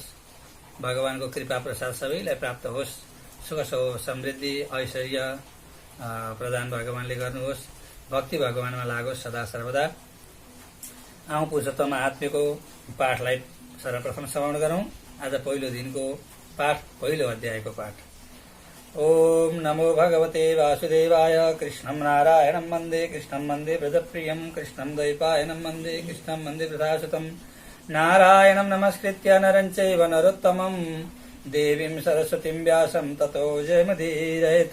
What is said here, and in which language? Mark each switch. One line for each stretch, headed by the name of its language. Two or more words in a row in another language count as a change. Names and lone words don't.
Nepali: भगवानको कृपा प्रसाद सबैलाई प्राप्त होस्। सुख समृद्धि ऐश्वर्य प्रदान भगवानले गर्नुहोस्। भक्ति भगवानमा लागोस् सदा सर्वदा। आउँ पुरुषोत्तम महात्म्यको पाठलाई सर्वप्रथम श्रवण गरौँ। आज पहिलो दिनको पाठ, पहिलो अध्यायको पाठ।
Sanskrit: ओम नमो भगवते वासुदेवाय। कृष्णं नारायणं वन्दे, कृष्णं वन्दे व्रजप्रियं, कृष्णं द्वैपायनं वन्दे, कृष्णं वन्दे वृषभासुतं। नारायणं नमस्कृत्य नरं चैव नरोत्तमं, देवीं सरस्वतीं व्यासं ततो जयमुदीरयेत्।